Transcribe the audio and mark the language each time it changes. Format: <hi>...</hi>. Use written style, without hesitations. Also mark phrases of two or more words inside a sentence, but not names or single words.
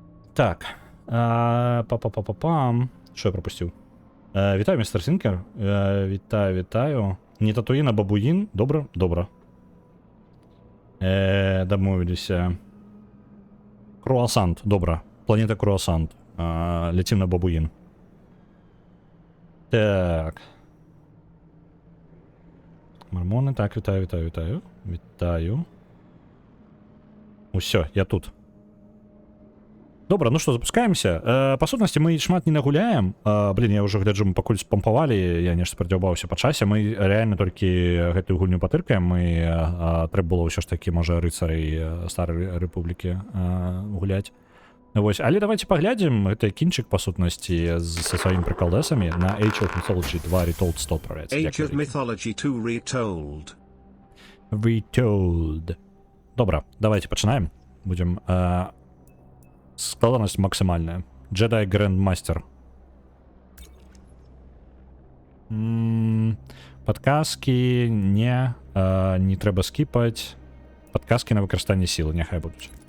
<uk>Так. Па-па-па-па-пам. Що я пропустив? Вітаю, містер Сінкер. Вітаю. Не Татуїн, а Бабуїн. Добре. Домовилися. Круасант. Добре. Планета Круасант. Летим на Бабуїн. Так. Мормони. Так, вітаю.</uk> <be>Усё, я тут. Добра, ну што, запускаемся. Па сутнасці, мы шмат не нагуляем. Блін, я ўжо гляджу, мы пакуль спампавалі, я нешта спадзяўбаўся па часе. Мы рэальна толькі гэтую гульню патыркаем. Мы трэба было ўсё ж такі, можа, рыцарай старай рэпублікі гуляць. Вось, але давайте паглядзім. Гэта кінчык, па сутнасці, са сваімі прыкалдэсамі на Age of Mythology 2 Retold 100 правяць. Age of Mythology 2 Retold. Retold. Добра, давайте пачынаем. Будзем... Складанасць максімальная. Jedi Grandmaster. Падказкі не трэба скіпаць. Падказкі на выкарыстанне сілы, няхай будуць.</be>